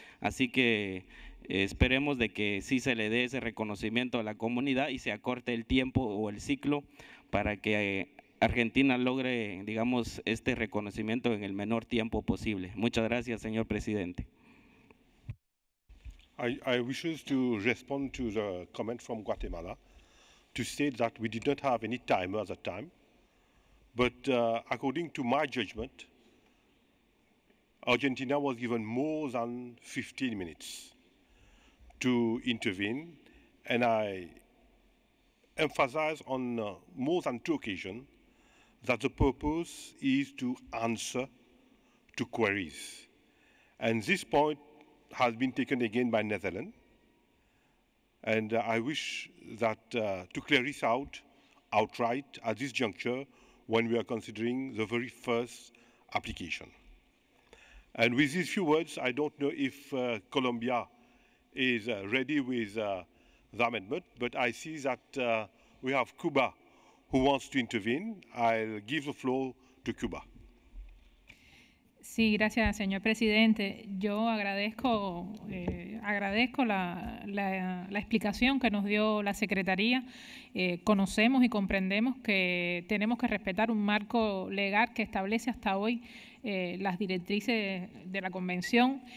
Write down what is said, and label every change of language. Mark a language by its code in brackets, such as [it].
[es] Así que esperemos de que sí se le dé ese reconocimiento a la comunidad y se acorte el tiempo o el ciclo para que Argentina logre, digamos, este reconocimiento en el menor tiempo posible. Muchas gracias, señor presidente. [en] I wish to respond to the comment from Guatemala to state that we did not have any timer at that time, but according to my judgment, Argentina was given more than 15 minutes to intervene, and I emphasize on more than 2 occasions that the purpose is to answer to queries. And this point has been taken again by Netherlands. And I wish that to clear this out outright at this juncture when we are considering the very first application. And with these few words, I don't know if Colombia is ready with the amendment, but I see that we have Cuba who wants to intervene. I'll give the floor to Cuba. [es] Sí, gracias, señor presidente. Yo agradezco la explicación que nos dio la Secretaría. Conocemos y comprendemos que tenemos que respetar un marco legal que establece hasta hoy las directrices de la Convención.